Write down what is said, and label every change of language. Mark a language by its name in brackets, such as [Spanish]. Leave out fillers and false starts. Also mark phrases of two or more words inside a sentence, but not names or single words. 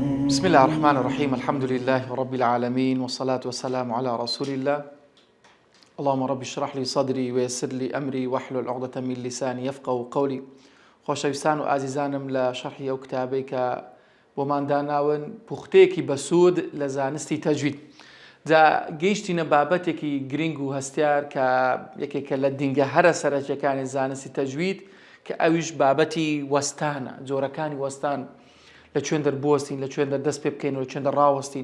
[Arabic] بسم الله الرحمن الرحيم. الحمد لله رب العالمين، والصلاة والسلام على رسول الله. اللهم رب اشرح لي صدري ويسر لي أمري واحلل عقدة من لساني يفقهوا قولي. [Central Kurdish] خۆشەویستان و ئازیزانم لە شەرحی ئەو کتابەی کە بۆمان داناون پوختەیەکی بەسوود لە زانستی تەجوید. جا گەیشتینە بابەتێکی گرنگ و هەستیار کە یەکێکە لە دینگە هەرە سەرەکیەکانی زانستی تەجوید کە ئەویش بابەتی وەستانە، جۆرەکانی وەستان لە کوێن دەربوەستین، لە کوێن دەردەست پێ بکەین و لە کوێن دەڕاوەستین.